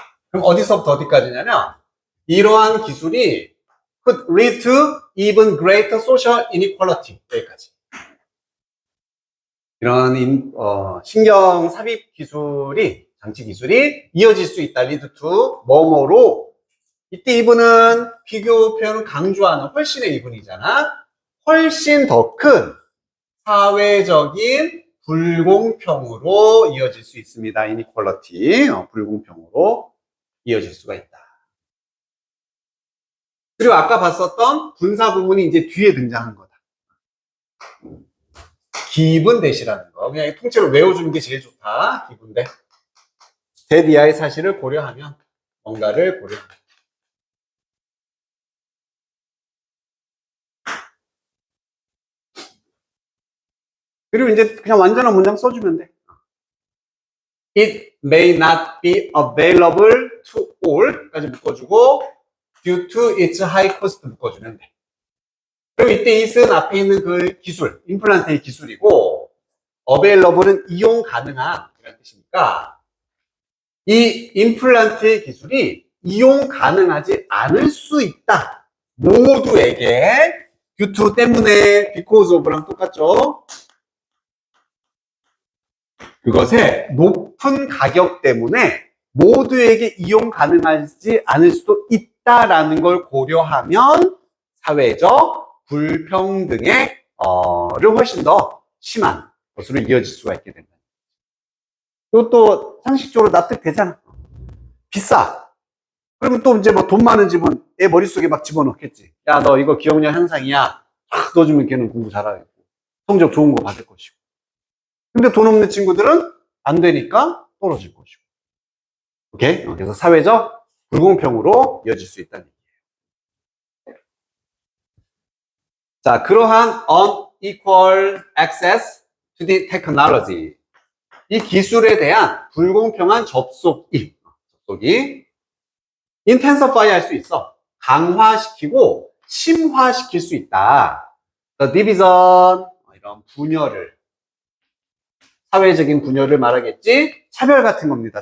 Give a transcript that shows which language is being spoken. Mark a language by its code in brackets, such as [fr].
[en] 그럼 어디서부터 어디까지냐면 [ko] 이러한 기술이 [en] could lead to even greater social inequality. [ko] 여기까지. 이런 신경 삽입 기술이, 장치 기술이 이어질 수 있다. lead to 뭐뭐로. 이때 이분은 비교 표현을 강조하는 훨씬의 이분이잖아. 훨씬 더 큰 사회적인 불공평으로 이어질 수 있습니다. inequality, 불공평으로 이어질 수가 있다. 그리고 아까 봤었던 분사 구문이 이제 뒤에 등장한 거다. 기분 대시라는 거. 그냥 통째로 외워주는 게 제일 좋다. 기분 대. 대 이하의 사실을 고려하면, 뭔가를 고려하면. 그리고 이제 그냥 완전한 문장 써주면 돼. [en] It may not be available to all까지 [ko] 묶어주고 [en] due to its high cost [ko] 묶어주면 돼. 그리고 이때 it은 앞에 있는 그 기술, 임플란트의 기술이고 available은 이용 가능한 이런 뜻이니까 이 임플란트의 기술이 이용 가능하지 않을 수 있다. 모두에게 due to 때문에 because of랑 똑같죠? 그것의 높은 가격 때문에 모두에게 이용 가능하지 않을 수도 있다라는 걸 고려하면 사회적 불평등의 를 훨씬 더 심한 것으로 이어질 수가 있게 된다. 이것도 상식적으로 납득되잖아. 비싸. 그러면 또 이제 뭐 돈 많은 집은 애 머릿속에 막 집어넣겠지. 야, 너 이거 기억력 향상이야. 딱 넣어주면 걔는 공부 잘하겠고 성적 좋은 거 받을 것이고. 근데 돈 없는 친구들은 안 되니까 떨어질 것이고. 오케이? 그래서 사회적 불공평으로 이어질 수 있다는 얘기예요. 자, 그러한 [en] unequal access to the technology. [ko] 이 기술에 대한 불공평한 접속이 intensify 할 수 있어. 강화시키고 심화시킬 수 있다. [en] The division, [ko] 이런 분열을, 사회적인 분열을 말하겠지. 차별 같은 겁니다.